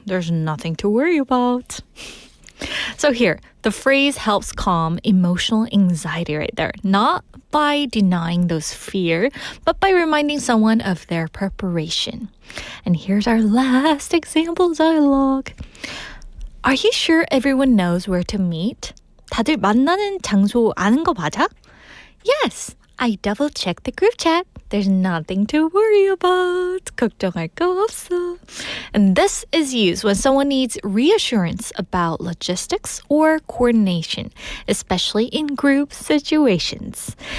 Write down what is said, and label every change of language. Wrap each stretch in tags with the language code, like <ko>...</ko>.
<en>There's nothing to worry about. So here, the phrase helps calm emotional anxiety right there, not by denying those fear, but by reminding someone of their preparation. And here's our last example dialogue. Are you sure everyone knows where to meet?</en> <ko>다들 만나는 장소 아는 거 맞아?</ko> <en>Yes, I double-checked the group chat. There's nothing to worry about.</en> <ko>걱정할 거 없어.</ko> <en>And this is used when someone needs reassurance about logistics or coordination, especially in group situations.</en>